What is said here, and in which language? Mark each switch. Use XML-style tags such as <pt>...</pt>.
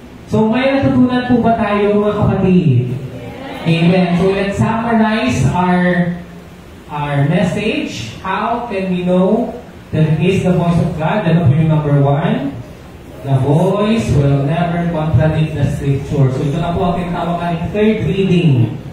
<tl>So, may natutunan po ba tayo mga kapatid?</tl> <en>Amen. So, let's summarize our message. How can we know that it is the voice of God?</en> <tl>Ano po yung number 1?</tl> <en>The voice will never contradict the scripture.</en> <tl>So, ito na po ang tinatawag ng third reading.</tl>